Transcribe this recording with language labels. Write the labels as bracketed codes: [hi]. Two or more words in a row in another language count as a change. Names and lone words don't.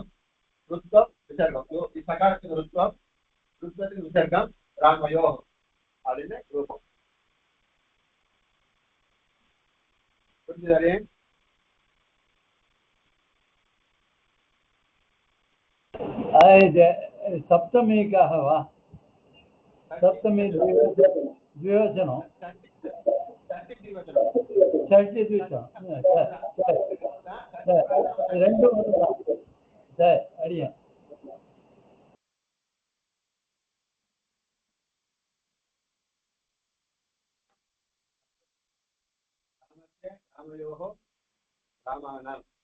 [ta] ருத்வம் விசர்க்கம் சகாரத்துக்கு ருத்வம் ருத்வத்துக்கு விசர்க்கம் ராமயோ அப்படின்னு ரூபம். புரிஞ்சுதாரே? சப்தமிக்காகவா? [sa] सप्तमी द्विवचनम् षष्ठी द्विवचनम् [ta] ரெண்டும் சார் அடியா. [sa] रामयोः रामाणाम्